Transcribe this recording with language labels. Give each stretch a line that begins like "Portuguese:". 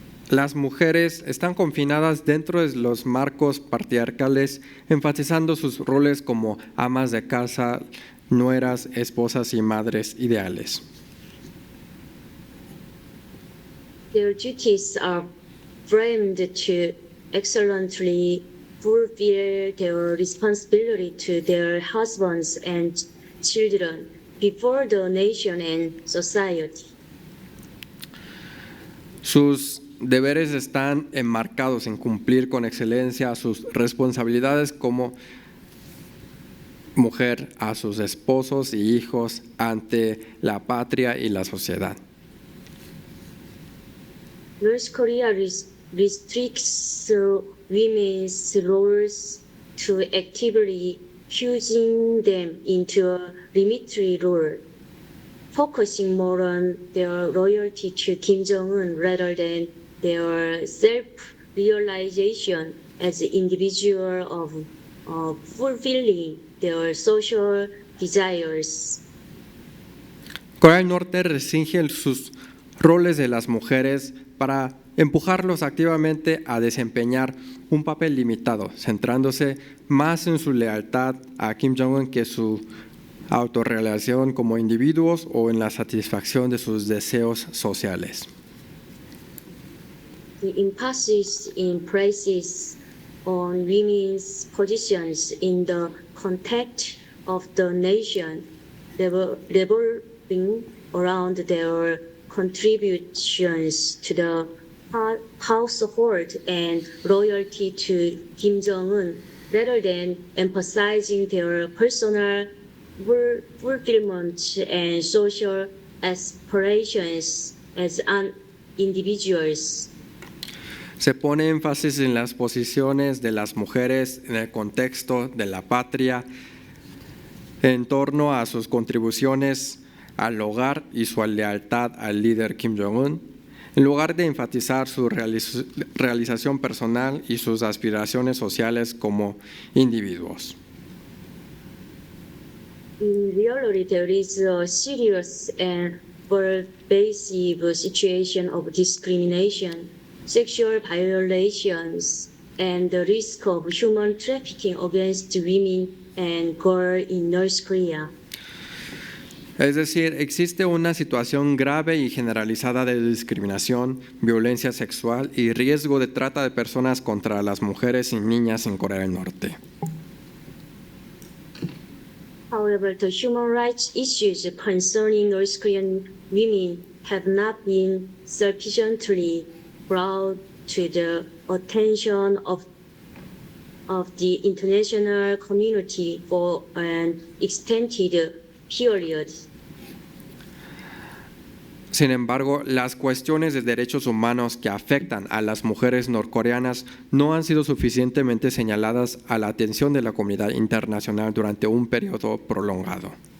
Spanish: Las mujeres están confinadas dentro de los marcos patriarcales, enfatizando sus roles como amas de casa, nueras, esposas y madres ideales.
English: Their duties are framed to excellently fulfill their responsibility to their husbands and children before the nation and society.
Spanish: Sus deberes están enmarcados en cumplir con excelencia sus responsabilidades como mujer a sus esposos y hijos ante la patria y la sociedad.
English: North Korea restricts women's roles to actively fusing them into a limitary role, focusing more on their loyalty to Kim Jong-un rather than their self-realization as an individual of fulfilling their social desires.
Spanish: Corea del Norte restringe sus roles de las mujeres para empujarlos activamente a desempeñar un papel limitado, centrándose más en su lealtad a Kim Jong-un que su autorrealización como individuos o en la satisfacción de sus deseos sociales.
English: The emphasis in places on women's positions in the context of the nation, revolving around their contributions to the household and loyalty to Kim Jong-un, rather than emphasizing their personal fulfillment and social aspirations as individuals.
Spanish: Se pone énfasis en las posiciones de las mujeres en el contexto de la patria, en torno a sus contribuciones al hogar y su lealtad al líder Kim Jong-un, en lugar de enfatizar su realización personal y sus aspiraciones sociales como individuos.
English: In reality, there is a serious and pervasive situation of discrimination, sexual violations, and the risk of human trafficking against women and girls in North Korea.
Spanish: Es decir, existe una situación grave y generalizada de discriminación, violencia sexual y riesgo de trata de personas contra las mujeres y niñas en Corea del Norte.
English: However, the human rights issues concerning North Korean women have not been sufficiently brought to the attention of the international community for an extended period.
Spanish: Sin embargo, las cuestiones de derechos humanos que afectan a las mujeres norcoreanas no han sido suficientemente señaladas a la atención de la comunidad internacional durante un periodo prolongado.